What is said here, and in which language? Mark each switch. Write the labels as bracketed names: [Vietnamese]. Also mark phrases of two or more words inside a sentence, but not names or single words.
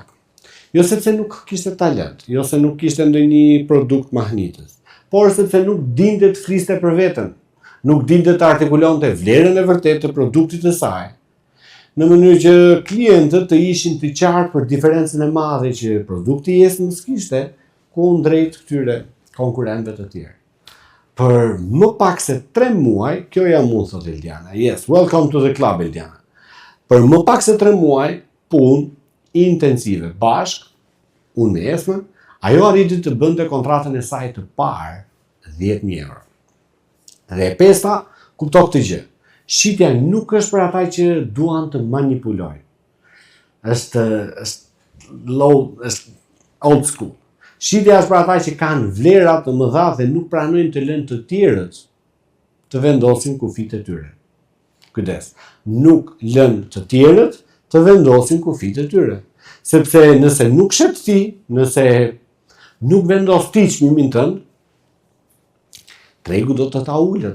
[Albanian] Jo sepse nuk kishte talent, jo se nuk kishte ndonjë produkt mahnitës, por sepse nuk dinte të fliste për veten, nuk dinte të artikulonte vlerën e vërtetë të produktit të saj, në mënyrë që klientët të ishin të qartë për diferencën e madhe që produkti i Esmës kishte kundrejt këtyre konkurrentëve të tjerë. Për më pak se 3 muaj, kjo jam unë, thot Eldiana. [English] Yes, welcome to the club, Eldiana. [Albanian] Për më pak se 3 muaj, punë intensive bashk, unë me Esmën, ajo arriti të bënte kontratën e saj të parë 10.000 euro. Dhe e 5. Kupto këtë gjë. Shitja nuk është për ata që duan të manipulojnë. Është [English] old school. [Albanian] Shitja është për ata që kanë vlera të mëdha dhe nuk pranojnë të lënë të tjerët të vendosin kufit e tyre. Kujdes, nuk lënë të tjerët të vendosin kufit e tyre. Sepse nëse nuk shet ti, nëse nuk vendos ti çmimin tënd, tregu do të ta ulët.